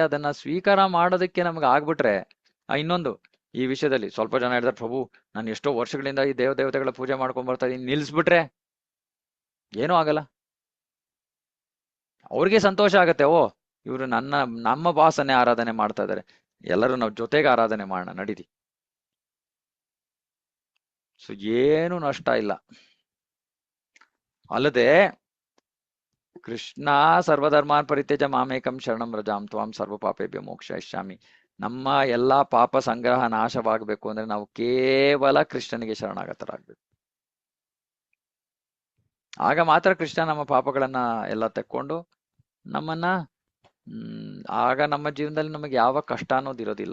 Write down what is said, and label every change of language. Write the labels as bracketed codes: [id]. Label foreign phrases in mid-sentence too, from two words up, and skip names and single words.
[kn] ಅದನ್ನ ಸ್ವೀಕಾರ ಮಾಡೋದಕ್ಕೆ ನಮ್ಗೆ ಆಗ್ಬಿಟ್ರೆ, ಇನ್ನೊಂದು ಈ ವಿಷಯದಲ್ಲಿ ಸ್ವಲ್ಪ ಜನ ಹೇಳ್ತಾರೆ, ಪ್ರಭು ನಾನು ಎಷ್ಟೋ ವರ್ಷಗಳಿಂದ ಈ ದೇವತೆಗಳ ಪೂಜೆ ಮಾಡ್ಕೊಂಡ್ ಬರ್ತಾ ಇದೀನಿ, ನಿಲ್ಸ್ಬಿಟ್ರೆ ಏನೂ ಆಗಲ್ಲ. ಅವ್ರಿಗೆ ಸಂತೋಷ ಆಗತ್ತೆ, ಓ ಇವರು ನಮ್ಮ ಬಾಸನ್ನೇ ಆರಾಧನೆ ಮಾಡ್ತಾ ಇದಾರೆ, ಎಲ್ಲರೂ ನಾವು ಜೊತೆಗೆ ಆರಾಧನೆ ಮಾಡೋಣ ನಡೀರಿ. ಸೊ ಏನು ನಷ್ಟ ಇಲ್ಲ. [sa] ಅಲ್ಲದೆ ಕೃಷ್ಣ ಸರ್ವಧರ್ಮಾನ್ ಪರಿತ್ಯಜ ಮಾಮೇಕಂ ಶರಣಂ ರಜಾಂ ತ್ವಾಂ ಸರ್ವ ಪಾಪೇಭ್ಯ ಮೋಕ್ಷಯಿಷ್ಯಾಮಿ. [kn] ನಮ್ಮ ಎಲ್ಲಾ ಪಾಪ ಸಂಗ್ರಹ ನಾಶವಾಗಬೇಕು ಅಂದ್ರೆ ನಾವು ಕೇವಲ ಕೃಷ್ಣನಿಗೆ ಶರಣಾಗತರಾಗ್ಬೇಕು. ಆಗ ಮಾತ್ರ ಕೃಷ್ಣ ನಮ್ಮ ಪಾಪಗಳನ್ನ ಎಲ್ಲ ತೆಕ್ಕೊಂಡು ನಮ್ಮನ್ನ ಆಗ ನಮ್ಮ ಜೀವನದಲ್ಲಿ ನಮಗೆ ಯಾವ ಕಷ್ಟ ಅನ್ನೋದಿರೋದಿಲ್ಲ.